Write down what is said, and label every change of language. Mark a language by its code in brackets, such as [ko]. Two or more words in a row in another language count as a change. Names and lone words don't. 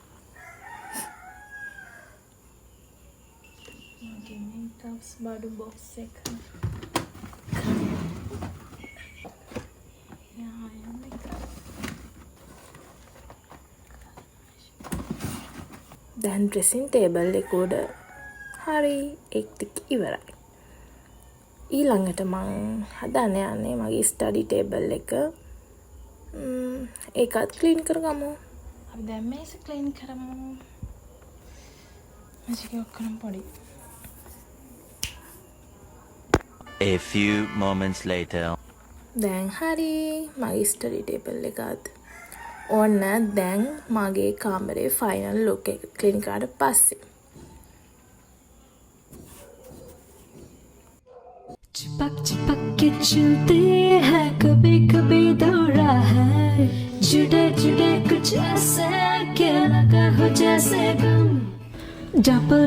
[si] මගේ මේකස් බඩු බොක්ස් එක දැන් [en] dressing table [si] එක උඩ හරි ඒක ටික ඉවරයි. ඊළඟට මම හදන්න යන්නේ මගේ [en] study table [si] එක. ඒකත් ක්ලීන් කරගමු. අපි දැන් මේක ක්ලීන් කරමු. මේක ඔක්කොම පොඩි. [en] A few moments later. [si] දැන් හරි මගේ [en] study table [si] එකත් ඔන්න දැන් මගේ කාමරේ [en] final look [si] එක ක්ලීන් කරාට පස්සේ [hi] चिपक चिपक के चलते हैं कभी कभी दौड़ा है जुड़े जुड़े कुछ ऐसे के लगा हो जैसे गम डबल